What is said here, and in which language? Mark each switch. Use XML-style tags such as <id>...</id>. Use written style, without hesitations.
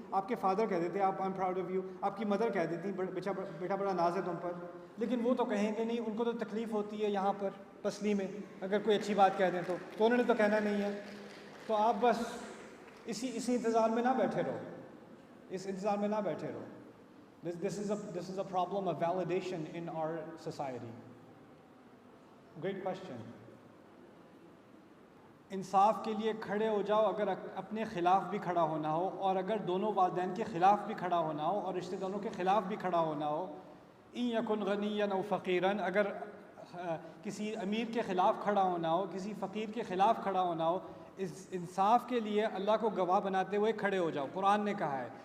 <ur>آپ کے فادر کہہ دیتے آپ</ur> <en>I am proud of you,</en> <ur>آپ کی مدر کہہ دیتی بیٹا بڑا ناز ہے تم پر, لیکن وہ تو کہیں گے نہیں, ان کو تو تکلیف ہوتی ہے یہاں پر پسلی میں, اگر کوئی اچھی بات کہہ دیں تو انہوں نے تو کہنا نہیں ہے. تو آپ بس اسی انتظار میں نہ بیٹھے رہو, اس انتظار میں نہ بیٹھے رہو.</ur> <en>This is a problem of validation in our society. Great question.</en> <ur>انصاف کے لیے کھڑے ہو جاؤ, اگر اپنے خلاف بھی کھڑا ہونا ہو, اور اگر دونوں والدین کے خلاف بھی کھڑا ہونا ہو, اور رشتہ داروں کے خلاف بھی کھڑا ہونا ہو.</ur> <ar>ان یکن غنیا او فقیرا,</ar> <ur>اگر کسی امیر کے خلاف کھڑا ہونا ہو, کسی فقیر کے خلاف کھڑا ہونا ہو, اس انصاف کے لیے اللہ کو گواہ بناتے ہوئے کھڑے ہو جاؤ. قرآن نے کہا ہے.</ur>